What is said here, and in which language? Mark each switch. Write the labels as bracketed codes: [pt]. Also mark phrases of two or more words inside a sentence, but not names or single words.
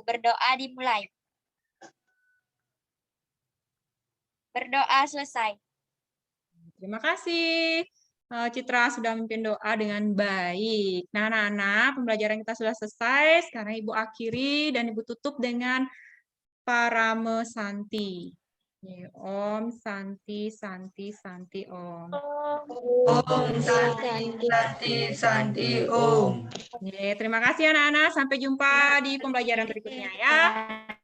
[id] Berdoa dimulai. Berdoa selesai. Terima kasih. Citra sudah memimpin doa dengan baik. Nah, anak-anak, pembelajaran kita sudah selesai. Sekarang Ibu akhiri dan Ibu tutup dengan Parame Santi. [sa] Om Santi Santi Santi Om. Om Santi Santi Santi Om. [id] Terima kasih anak-anak. Sampai jumpa di pembelajaran berikutnya ya.